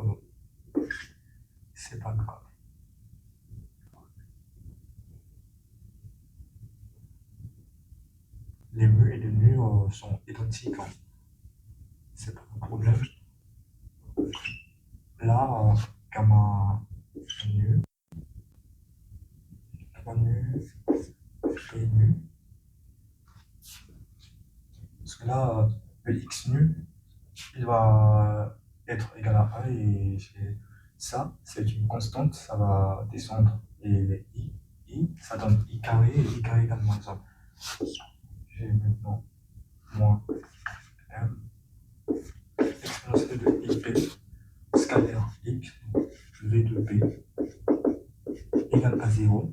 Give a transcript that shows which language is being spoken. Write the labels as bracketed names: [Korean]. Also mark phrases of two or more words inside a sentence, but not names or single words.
[French] C'est pas grave. Les mu et les nus sont identiques, hein. C'est pas un problème. Là, gamma nu, gamma nu et nu. Parce que là, le x nu, il va être égal à 1 et ça, c'est une constante, ça va descendre. Et les i, ça donne i carré et i carré égale moins 1. J'ai maintenant moins m exponentielle de ip scalaire x v de b égale à 0.